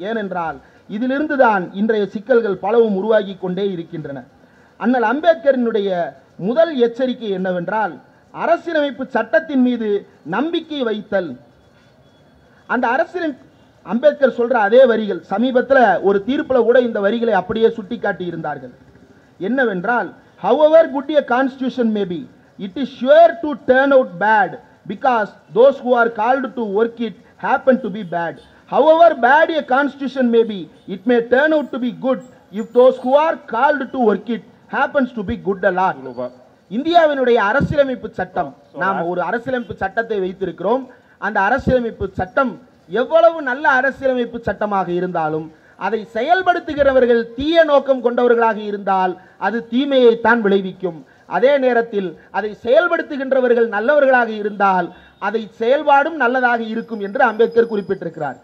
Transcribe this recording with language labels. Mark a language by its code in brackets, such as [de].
[ta] ஏனென்றால் இதிலிருந்து தான் இன்றைய சிக்கல்கள் பலவும் உருவாகி கொண்டே இருக்கின்றன. அண்ணல் அம்பேத்கரினுடைய முதல் எச்சரிக்கை என்னவென்றால், அரசியலமைப்பு சட்டத்தின் மீது நம்பிக்கை வைத்தல். அந்த அம்பேத்கர் சொல்ற அதே வரிகள் சமீபத்தில் ஒரு தீர்ப்பில் கூட இந்த வரிகளை அப்படியே சுட்டிக்காட்டி இருந்தார்கள். என்னவென்றால், [en] however good a constitution may be, it is sure to turn out bad because those who are called to work it happen to be bad. However bad a constitution may be, it may turn out to be good if those who are called to work it happens to be good a lot. [ta] இந்தியாவினுடைய அரசியலமைப்பு சட்டம், நாம் ஒரு அரசியலமைப்பு சட்டத்தை வைத்திருக்கிறோம். அந்த அரசியலமைப்பு சட்டம் எவ்வளவு நல்ல அரசியலமைப்பு சட்டமாக இருந்தாலும் அதை செயல்படுத்துகிறவர்கள் தீய நோக்கம் கொண்டவர்களாக இருந்தால் அது தீமையை தான் விளைவிக்கும். அதே நேரத்தில் அதை செயல்படுத்துகின்றவர்கள் நல்லவர்களாக இருந்தால் அதை செயல்பாடும் நல்லதாக இருக்கும் என்று அம்பேத்கர் குறிப்பிட்டிருக்கிறார்.